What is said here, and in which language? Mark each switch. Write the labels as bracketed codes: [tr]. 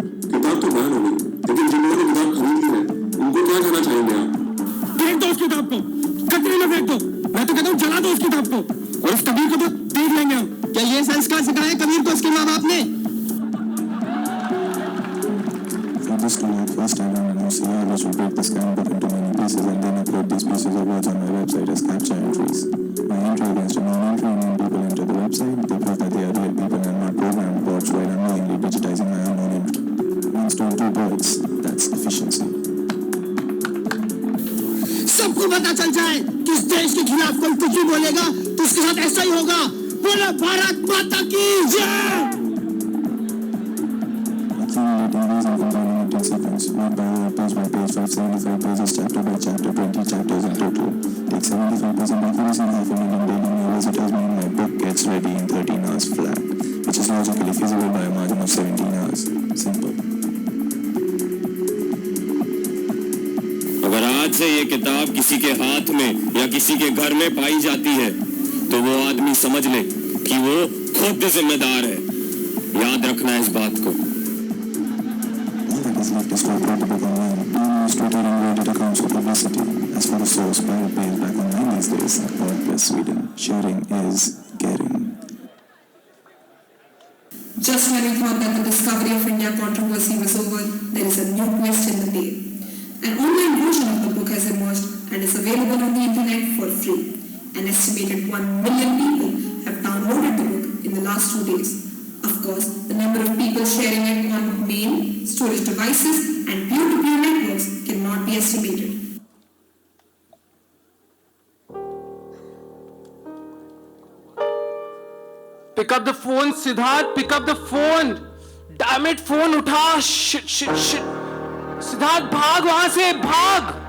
[hi] किताब तो बैन हो गई, लेकिन जिन्होंने किताब खरीदी है, उनको क्या कहना चाहेंगे आप? फेंक दो उस किताब को, कचरे में फेंक दो। मैं तो कहता हूँ जला दो उस किताब को। और इस कबीर को तो देख लेंगे हम। क्या ये संस्कार सिखाए कबीर को उसके माँ बाप ने? [en] For this to work, first I want an OCR which will break the scan book into many pieces and then upload these pieces of words on my website as captcha entries. My entry against a non-entry, and when people enter the website, they prove that they are real people and not programmed bots while unknowingly digitizing my unknown entry. One stone, two birds, that's efficiency. [hi] सबको पता चल जाए कि इस देश के खिलाफ कोई कुछ भी बोलेगा तो उसके साथ ऐसा ही होगा। बोलो भारत माता की जय। [en] Accumulating these and combining it in sequence, word by word, page by page, 575 pages, chapter by chapter, 20 chapters in total. Take 75% accuracy and 500,000 daily new visitors mean my book gets ready in 13 hours flat, which is logically feasible by a margin of 17 hours. Simple. [hi] अगर आज से ये किताब किसी के हाथ में या किसी के घर में पाई जाती है तो वो आदमी समझ ले कि वो खुद जिम्मेदार है। याद रखना इस बात को। [en] All that is left is to upload the book online. Being used to Twitter and Reddit accounts for publicity. As for the source, Pirate Bay is back online these days. God bless Sweden. Sharing is caring. Just when we thought that the Discovery of India controversy was over, there is a new twist in the tale. An online version of the book has emerged and is available on the internet for free. An estimated 1 million people have downloaded the book in the last 2 days. Of course, the number of people sharing it on mail, storage devices and peer-to-peer networks cannot be estimated. Pick up the phone, Siddharth. Pick up the phone. Damn it, phone [hi] उठा. [en] Shit. [hi] Siddharth भाग वहां से, भाग.